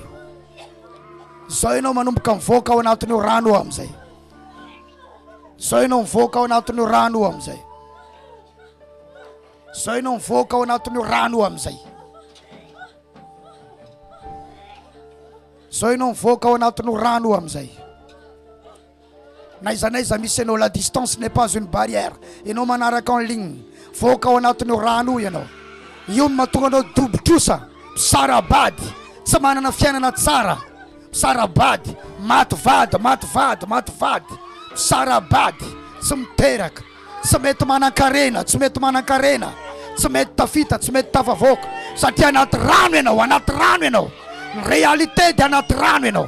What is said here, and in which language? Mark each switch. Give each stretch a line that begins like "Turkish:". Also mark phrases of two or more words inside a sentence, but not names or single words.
Malagasy: Zao ianao manomboka mivoaka ao anatin'io rano ao am'izay, zao ianao mivoaka ao anatin'io rano ao am'izay, zao ianao mivoaka ao anatin'io rano ao am'izay, zao ianao mivoaka ao anatin'io rano ao am'izay. Naiza misy ianao,
French: la distance n'est pas une barrière.
Malagasy: Ianao manaraka
French: en ligne,
Malagasy: voaka ao anatin'io rano ianao. Io mahatonga anao dobotrosa, sarabady, tsy manana fiainana tsara, sarabady, mativady, sarabady, tsy miteraka, tsy mety manan-karena, tsy mety tafita, tsy mety tafavoaka, satria anaty rano ianao, ny
French: réalité de
Malagasy: anaty rano ianao.